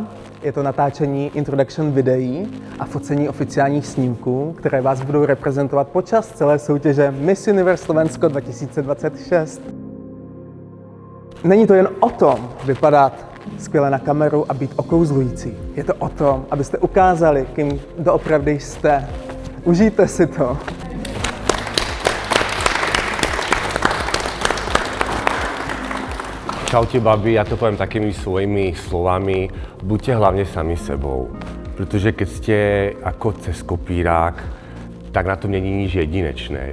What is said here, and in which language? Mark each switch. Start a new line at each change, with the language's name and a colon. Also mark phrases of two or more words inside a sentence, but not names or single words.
Czech: Je to natáčení introduction videí a focení oficiálních snímků, které vás budou reprezentovat počas celé soutěže Miss Universe Slovensko 2026. Není to jen o tom vypadat skvěle na kameru a být okouzlující. Je to o tom, abyste ukázali, kým doopravdy jste. Užijte si to.
Slovak: Čaute babi, ja to poviem takými svojimi slovami, buďte hlavne sami sebou. Pretože keď ste ako cez kopírák, tak na tom není nič jedinečné.